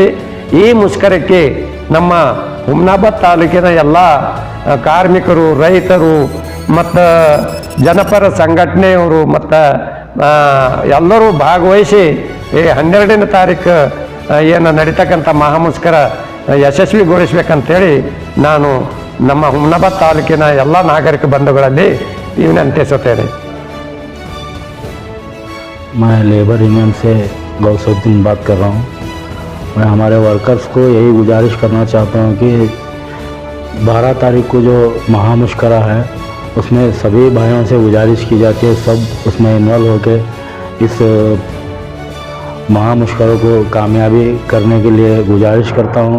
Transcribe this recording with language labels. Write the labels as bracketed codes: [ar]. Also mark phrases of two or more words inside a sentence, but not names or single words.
[kn] ಈ ಮುಷ್ಕರಕ್ಕೆ ನಮ್ಮ ಹುಮನಾಬಾದ್ ತಾಲೂಕಿನ ಎಲ್ಲ ಕಾರ್ಮಿಕರು, ರೈತರು ಮತ್ತು ಜನಪರ ಸಂಘಟನೆಯವರು ಮತ್ತು ಎಲ್ಲರೂ ಭಾಗವಹಿಸಿ ಈ 12ನೇ ತಾರೀಕು ಏನು ನಡೀತಕ್ಕಂಥ ಮಹಾಮುಷ್ಕರ ಯಶಸ್ವಿಗೊಳಿಸ್ಬೇಕಂತೇಳಿ ನಾನು ನಮ್ಮ ಹುಮನಾಬಾದ್ ತಾಲೂಕಿನ ಎಲ್ಲ ನಾಗರಿಕ ಬಂಧುಗಳಲ್ಲಿ ವಿನಂತಿಸುತ್ತೇನೆ. [hi] मैं [en] labour union [hi] से गौसुद्दीन बात कर रहा हूँ. मैं हमारे वर्कर्स को यही गुजारिश करना चाहता हूँ कि 12 तारीख को जो महामुष्करा है उसमें सभी भाइयों से गुजारिश की जाती है, सब उसमें इन्वॉल्व होकर इस महामुष्करों को कामयाबी करने के लिए गुजारिश करता हूँ.